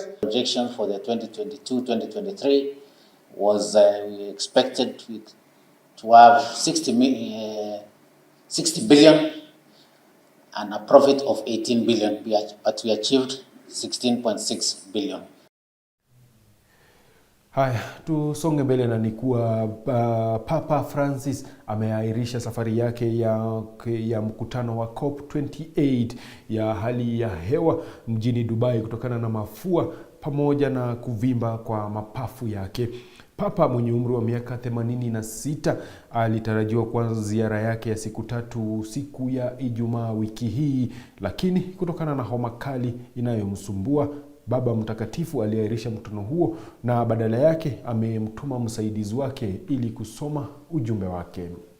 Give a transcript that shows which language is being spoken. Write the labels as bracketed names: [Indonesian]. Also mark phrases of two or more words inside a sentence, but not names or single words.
[English] Projection for the 2022-2023 was we expected to have 60 billion and a profit of 18 billion, but we achieved 16.6 billion. [Swahili] Haya, tusonge mbele na nikuwa Papa Francis ameahirisha safari yake ya mkutano wa COP28 ya hali ya hewa mjini Dubai kutokana na mafua pamoja na kuvimba kwa mapafu yake. Papa mwenye umri wa miaka 86 alitarajiwa kuanza ziara yake ya siku 3 siku ya Ijumaa wiki hii, lakini kutokana na homa kali inayomsumbua, Baba Mtakatifu aliahirisha mkutano huo na badala yake amemtuma msaidizi wake ili kusoma ujumbe wake.